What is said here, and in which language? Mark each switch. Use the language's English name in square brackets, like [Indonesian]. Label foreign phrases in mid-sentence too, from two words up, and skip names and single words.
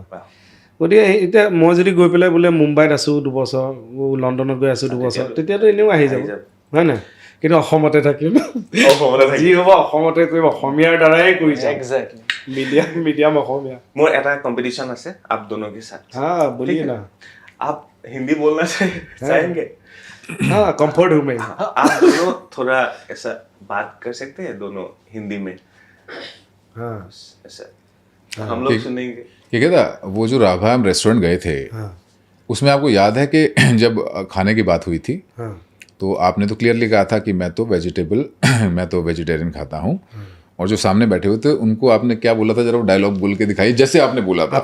[Assamese] গতিকে এতিয়া মই যদি গৈ পেলাই বোলে মুম্বাইত আছোঁ 2 বছৰ, লণ্ডনত গৈ আছোঁ 2 বছৰ, তেতিয়াতো এনেও আহি যাব, হয় নাই? কিন্তু অসমতে থাকিম, যি হ'ব অসমতে কৰিম, অসমীয়াৰ দ্বাৰাই কৰি যাম। এক্সেক্টলি, মিডিয়াম অসমীয়া। মোৰ এটা কম্পিটিশ্যন আছে, [Hindi] आप दोनों के साथ। हाँ बोलिए ना। आप हिंदी बोलना चाहेंगे? हाँ, कंफर्ट हूँ मैं। आप दोनों थोड़ा ऐसा बात कर सकते हैं दोनों हिंदी में? हाँ, ऐसा हम लोग सुनेंगे। क्या कहता, वो जो राभा हम रेस्टोरेंट गए थे, उसमें आपको याद है कि जब खाने की बात हुई थी, तो आपने तो क्लियरली कहा था कि मैं तो वेजिटेरियन खाता हूँ, और जो सामने बैठे हुए थे उनको आपने क्या बोला था, जरा वो डायलॉग बोल के दिखाई जैसे आपने बोला था।